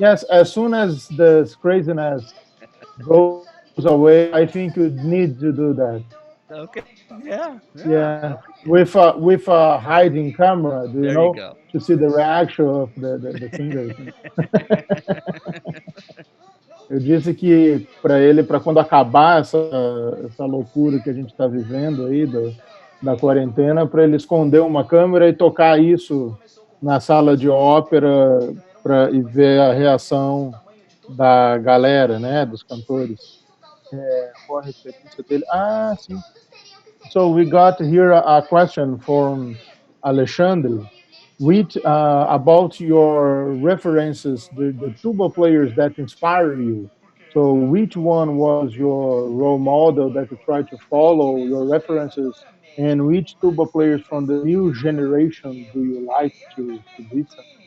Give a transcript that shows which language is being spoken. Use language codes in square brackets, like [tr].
[en] As soon as the craziness goes away, I think you need to do that. Okay. Yeah. Yeah. With a hiding camera, do you know? You go. To see the reaction of the singers. [pt] Eu disse que para ele, para quando acabar essa loucura que a gente está vivendo aí da quarentena, para ele esconder uma câmera e tocar isso na sala de ópera e ver a reação da galera, né, dos cantores. Qual a referência dele? Sim. [en] So we got here a question from Alexandre. About your references, the tuba players that inspire you. So which one was your role model that you try to follow, your references, and which tuba players from the new generation do you like to listen?